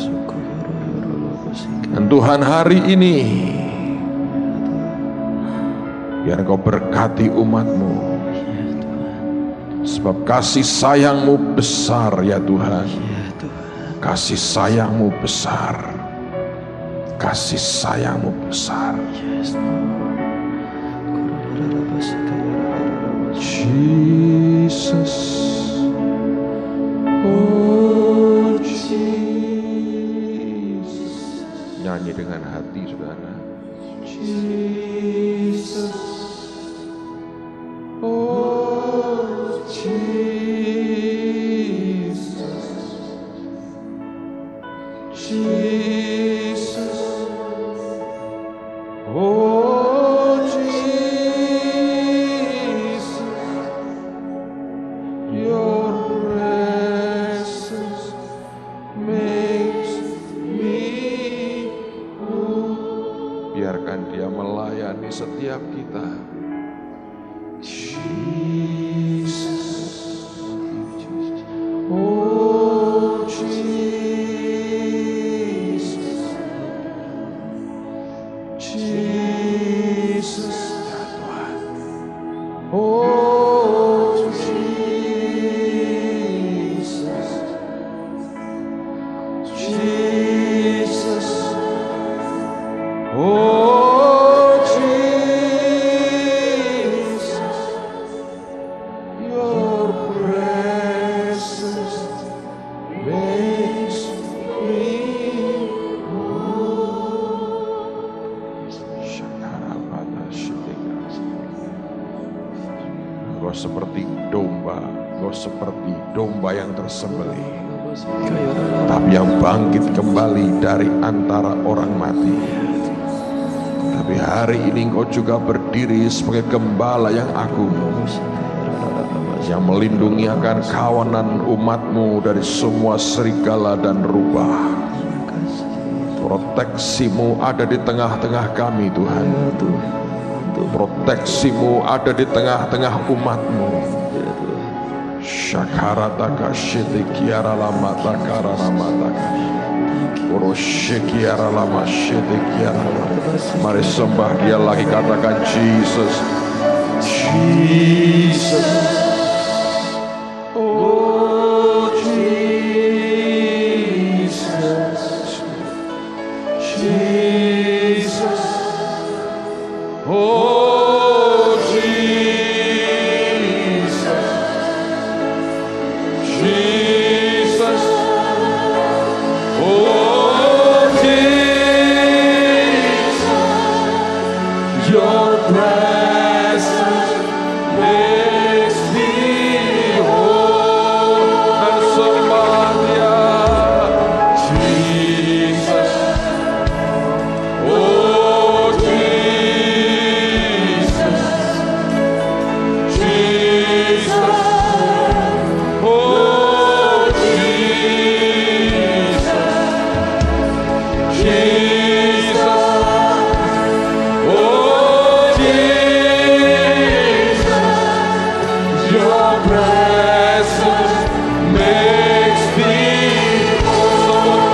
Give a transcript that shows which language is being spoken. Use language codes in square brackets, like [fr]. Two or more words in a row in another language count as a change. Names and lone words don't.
[id] Dan Tuhan, hari ini biar Engkau berkati umat-Mu, sebab kasih sayang-Mu besar ya Tuhan. Kasih sayang-Mu besar. Kasih sayang-Mu besar. [en] Jesus, oh Jesus. [id] Nyanyi dengan hati, saudara. [en] Jesus, oh Jesus, Jesus, oh Jesus, your presence makes me whole. [id] Biarkan dia melayani setiap kita. [en] Jesus, oh Jesus, Jesus, [id] ya Tuhan, [en] oh Jesus, Jesus, oh Jesus, your presence makes me [id] Engkau seperti domba, Engkau seperti domba yang tersembelih, tapi yang bangkit kembali dari antara orang mati. Tapi hari ini Engkau juga berdiri sebagai gembala yang agung, yang melindungi akan kawanan umat-Mu dari semua serigala dan rubah. Proteksi-Mu ada di tengah-tengah kami, Tuhan. Proteksi-Mu ada di tengah-tengah umat-Mu. Syakarataka shitikiara lama takara lama takara. Uroshikiara lama shitikiara. Mari sembah Dia lagi, katakan Jesus, Jesus. [en] Oh Jesus, Jesus. Oh Jesus, Jesus, oh Jesus, your presence makes me whole. [id] Dan sembah Dia, [en] Jesus, oh Jesus, Jesus, oh Jesus, Jesus, oh Jesus, your presence makes me whole.